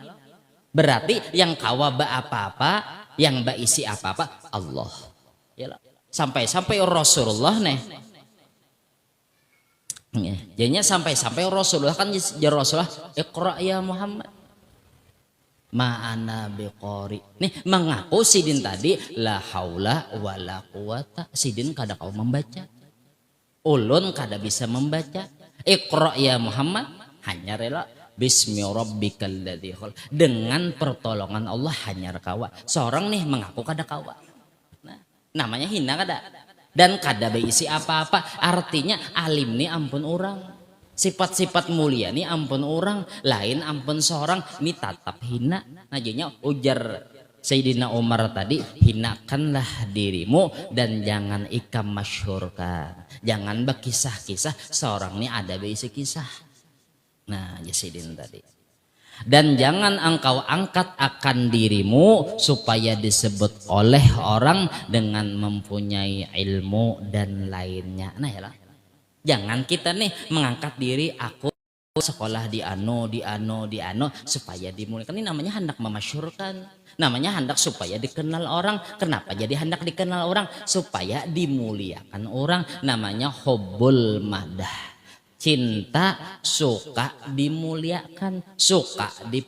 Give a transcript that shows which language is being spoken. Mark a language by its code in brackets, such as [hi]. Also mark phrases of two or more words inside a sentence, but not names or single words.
[bjn] Berarti yang kawaba apa-apa, yang beisi apa-apa Allah. Ya loh. Sampai Rasulullah nih. Jadinya sampai Rasulullah kan Rasulullah [ar] اقرأ يا محمد. ما أنا بقارئ. [bjn] Nih mengaku sidin tadi [ar] لا حول ولا قوة. [bjn] Sidin kada kau membaca. Ulun kada bisa membaca. [ar] اقرأ يا محمد. [bjn] Hanya rela [ar] باسم ربك الذي خلق. [bjn] Dengan pertolongan Allah hanya kawa. Seorang nih mengaku kada kawa. Nah, namanya hina kada. Dan kada beisi apa-apa. Artinya alim nih ampun orang. Sifat-sifat mulia ini ampun orang, lain ampun seorang, ini tatap hina. Nah jadinya ujar Sayyidina Umar tadi, hinakanlah dirimu dan jangan ikam masyhurkan. Jangan berkisah-kisah, seorang ini ada berisi kisah. Nah Jasidin tadi. Dan jangan engkau angkat akan dirimu supaya disebut oleh orang dengan mempunyai ilmu dan lainnya. Nah ya lah. Jangan kita nih mengangkat diri aku sekolah di ano supaya dimuliakan. Ini namanya hendak memasyhurkan. Namanya hendak supaya dikenal orang. Kenapa jadi hendak dikenal orang? Supaya dimuliakan orang. Namanya [ar] حب المدح. [bjn] Cinta suka dimuliakan, suka dipuji.